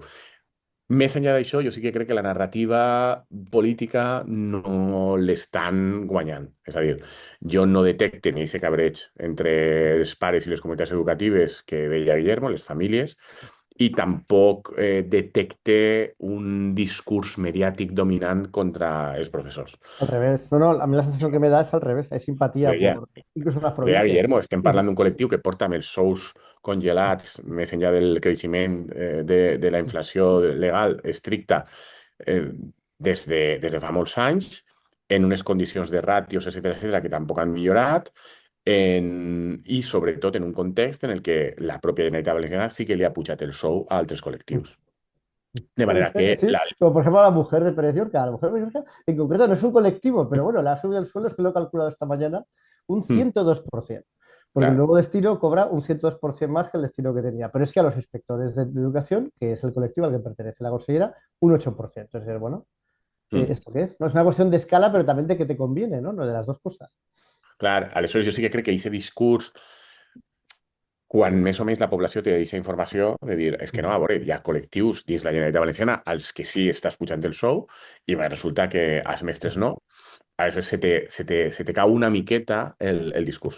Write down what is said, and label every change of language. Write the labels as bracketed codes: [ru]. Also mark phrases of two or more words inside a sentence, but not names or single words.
[ca] Més enllà d'això, jo sí que crec que la narrativa política no l'estan guanyant. És a dir, jo no detecte ni aquest cabreig entre els pares i les comunitats educatives que deia Guillermo, les famílies, i tampoc detecte un discurs mediàtic dominant contra els professors. [es] Al revés. No, no, a mí la sensación que me da es al revés. Hay [ca] Ho [es] simpatía [ca] deia, [es] por incluso en las [ca] ho deia [es] provincias. [ca] Guillermo, estem parlant d'un col·lectiu que porta amb els sous congelats més enllà del creixement de la inflació legal estricta eh, des de fa molts anys, en unes condicions de ràtios, etcètera, que tampoc han millorat, i sobretot en un context en el que la pròpia Generalitat Valenciana sí que li ha pujat el sou a altres col·lectius. De manera que [es] Sí, como por ejemplo a la mujer de Pérez Llorca. A la mujer de Pérez Llorca, en concreto, no es un colectivo, pero bueno, le ha subido el sueldo, es que lo he calculado esta mañana, un 102%. Porque el claro, nuevo destino cobra un 102% más que el destino que tenía. Pero es que a los inspectores de educación, que es el colectivo al que pertenece la consellera, un 8%. Entonces, bueno, ¿esto qué es? No es una cuestión de escala, pero también de que te conviene, ¿no? No de las dos cosas. [ca] clar, aleshores jo sí que crec que aquest discurs quan més o menys la població té aquesta informació de dir, és que no, a veure, hi ha col·lectius dins la Generalitat Valenciana als que sí estàs pujant el sou i va resultar que als mestres no. Aleshores se te cau una miqueta el discurs.